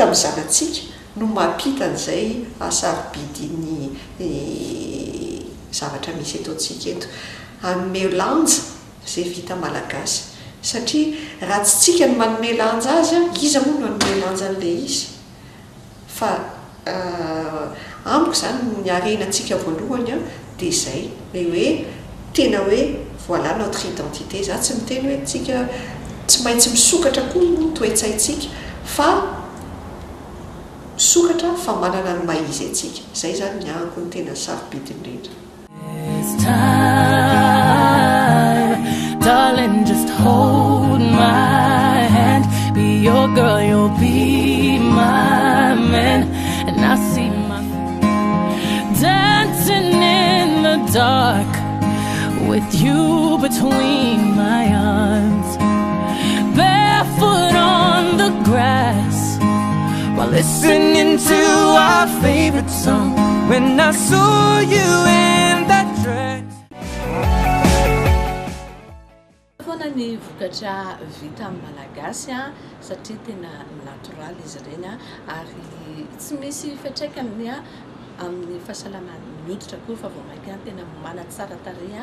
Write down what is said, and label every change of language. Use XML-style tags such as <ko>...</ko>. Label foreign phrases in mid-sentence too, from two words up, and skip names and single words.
<mg>amin'ny zanatsika no mapita an'izay asarobidy ny zavatra misy eto antsika eto anome lanja zay vita malagasy satria raha tsy tsika no manome lanja azy iza moa no anome lanja an'le izy fa amiko zany ny arenantsika voalohany dia zay le hoe tena hoe</mg> <fr>voilà notre identité</fr> <mg>za tsy miteny hoe tsika tsy maintsy misokatra koa ny toetsaitsika fa misokatra fa manana ny maizy atsika zay zany ny ahako ny tena sarobidy indrindra</mg> <en>Darling, just hold my hand. Be your girl, you'll be my man. And I see my dancing in the dark with you between my arms, barefoot on the grass while listening to our favorite song. When I saw you in that dress.</en> <mg>Ny vokatra vita amin'ny malagasy satria tena natural izy ireny ary tsy misy fiantraikany amin'ny fahasalaman'ny hoditra koa fa vao mainka tena manatsara tarehy</mg>